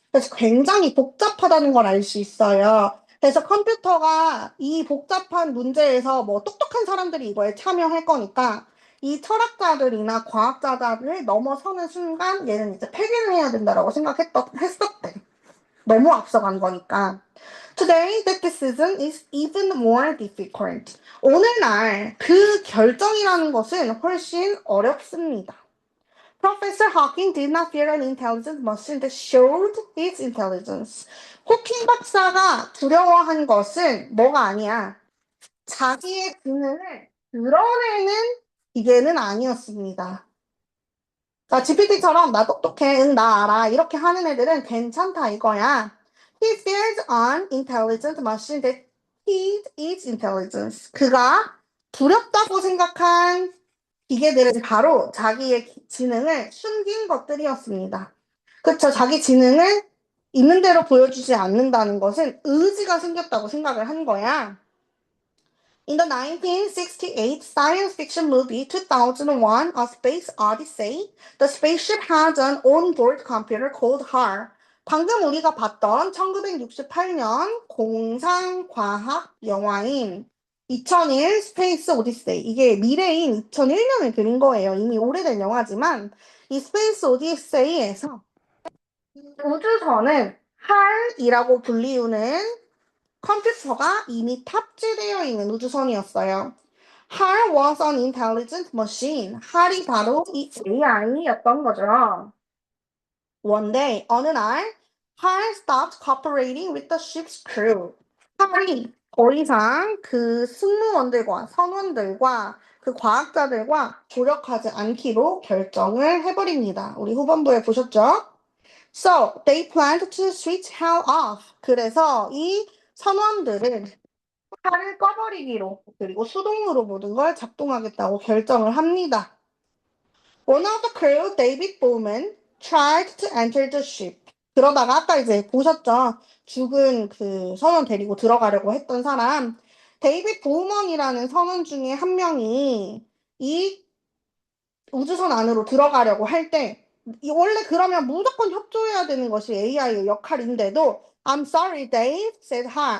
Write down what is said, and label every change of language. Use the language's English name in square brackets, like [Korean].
[Korean] 그래서 굉장히 복잡하다는 걸 알 수 있어요. 그래서 컴퓨터가 이 복잡한 문제에서 뭐 똑똑한 사람들이 이거에 참여할 거니까 이 철학자들이나 과학자들을 넘어서는 순간 얘는 이제 폐기를 해야 된다라고 했었대. 너무 앞서간 거니까. [English] Today, the decision is even more difficult. [Korean] 오늘날 그 결정이라는 것은 훨씬 어렵습니다. [English] Professor Hawking did not fear an intelligent machine that showed its intelligence. [Korean] 호킹 박사가 두려워한 것은 뭐가 아니야. 자기의 지능을 드러내는 기계는 아니었습니다. 자, GPT처럼 나 똑똑해, 응, 나 알아. 이렇게 하는 애들은 괜찮다 이거야. [English] He feared an intelligent machine that hid its intelligence. [Korean] 그가 두렵다고 생각한 기계들은 바로 자기의 지능을 숨긴 것들이었습니다. 그쵸? 자기 지능을 있는 대로 보여주지 않는다는 것은 의지가 생겼다고 생각을 한 거야. [English] In the 1968 science fiction movie 2001 A Space Odyssey, the spaceship had an onboard computer called HAL. [Korean] 방금 우리가 봤던 1968년 공상과학 영화인 2001 스페이스 오디세이. 이게 미래인 2001년을 그린 거예요. 이미 오래된 영화지만 이 스페이스 오디세이에서 우주선은 HAL이라고 불리우는 컴퓨터가 이미 탑재되어 있는 우주선이었어요. [English] HAL was an intelligent machine. [Korean] HAL이 바로 이 AI였던 거죠. [English] One day, [Korean] 어느 날, [English] HAL stopped cooperating with the ship's crew. [Korean] HAL이 더 이상 그 승무원들과 선원들과 그 과학자들과 조력하지 않기로 결정을 해버립니다. 우리 후반부에 보셨죠? [English] So, they planned to switch HAL off. [Korean] 그래서 이 선원들은 팔을 꺼버리기로 그리고 수동으로 모든 걸 작동하겠다고 결정을 합니다. [English] One of the crew, David Bowman, tried to enter the ship. [Korean] 그러다가 아까 이제 보셨죠? 죽은 그 선원 데리고 들어가려고 했던 사람 데이빗 보우먼이라는 선원 중에 한 명이 이 우주선 안으로 들어가려고 할 때 원래 그러면 무조건 협조해야 되는 것이 AI의 역할인데도 [English] I'm sorry, Dave said hi.